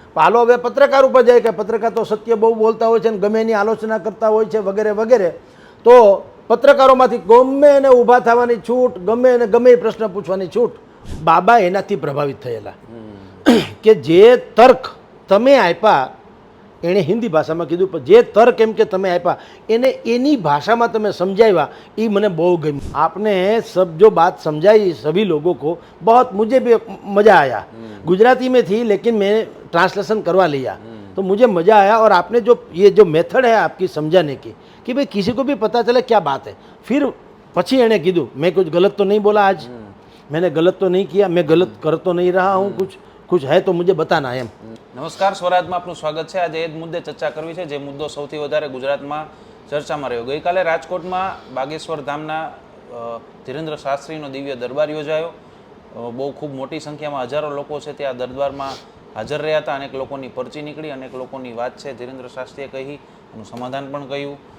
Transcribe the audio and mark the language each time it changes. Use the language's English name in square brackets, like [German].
[Gujarati] હાલો હવે પત્રકાર ઉપર જાય કે પત્રકાર તો સત્ય બહુ બોલતા હોય છે અને ગમે એની આલોચના કરતા હોય છે વગેરે વગેરે, તો પત્રકારોમાંથી ગમે એને ઊભા થવાની છૂટ, ગમે એને ગમે એ પ્રશ્ન પૂછવાની છૂટ. બાબા એનાથી પ્રભાવિત થયેલા કે જે તર્ક તમે આપ્યા, એણે હિન્દી ભાષામાં કીધું, પણ જે તર્ક એમ કે તમે આપ્યા એને એની ભાષામાં તમે સમજાવ્યા, એ મને બહુ ગમ્યું. [Hindi] आपने सब जो बात समझाई सभी लोगों को बहुत, मुझे भी मज़ा आया. गुजराती में थी लेकिन मैं ट्रांसलेशन करवा लिया तो मुझे मज़ा आया. और आपने जो ये जो मेथड है आपकी समझाने की कि भाई किसी को भी पता चले क्या बात है. फिर [Gujarati] પછી એણે કીધું મેં [Hindi] कुछ गलत तो नहीं बोला आज, मैंने गलत तो नहीं किया, मैं गलत कर तो नहीं रहा हूँ, कुछ है तो मुझे बताना એમ. [Gujarati] નમસ્કાર, સ્વરાજમાં આપનું સ્વાગત છે. આજે એ જ મુદ્દે ચર્ચા કરવી છે જે મુદ્દો સૌથી વધારે ગુજરાતમાં ચર્ચામાં રહ્યો. ગઈકાલે રાજકોટમાં બાગેશ્વર ધામના ધીરેન્દ્ર શાસ્ત્રીનો દિવ્ય દરબાર યોજાયો. બહુ ખૂબ મોટી સંખ્યામાં હજારો લોકો છે ત્યાં દરબારમાં હાજર રહ્યા હતા. અનેક લોકોની પરચી નીકળી, અનેક લોકોની વાત છે ધીરેન્દ્ર શાસ્ત્રીએ કહી, એનું સમાધાન પણ કહ્યું.